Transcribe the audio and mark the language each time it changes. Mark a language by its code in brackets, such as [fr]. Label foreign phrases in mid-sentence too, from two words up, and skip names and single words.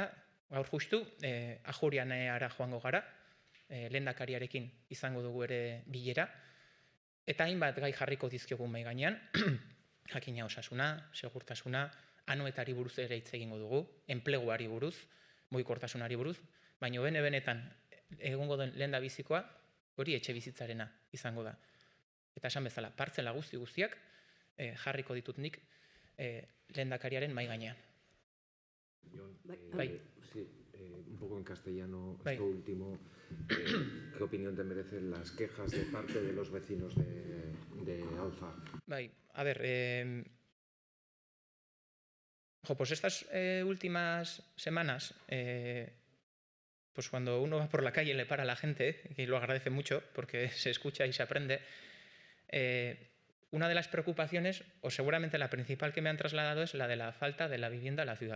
[eu] gaur justu, Ajurianeara joango gara, lehendakariarekin izango dugu ere bilera, eta hainbat gai jarriko dizkiogu mahai gainean, jakina osasuna, segurtasuna, anoetari buruz ere hitz egingo dugu, enpleguari buruz, mugikortasunari buruz, baina benetan egongo den lehendabizikoa hori etxe bizitzarena izango da. Eta esan bezala, partzela guztiak jarriko ditut nik lehendakariaren mahai gainean. Jon, [es] sí, un poco en castellano, esto último, ¿qué opinión te merecen las quejas de parte de los vecinos de Alfa? A ver, pues estas últimas semanas, pues cuando uno va por la calle y le para a la gente, y lo agradece mucho porque se escucha y se aprende, una de las preocupaciones, o seguramente la principal que me han trasladado, es la de la falta de la vivienda en la ciudad.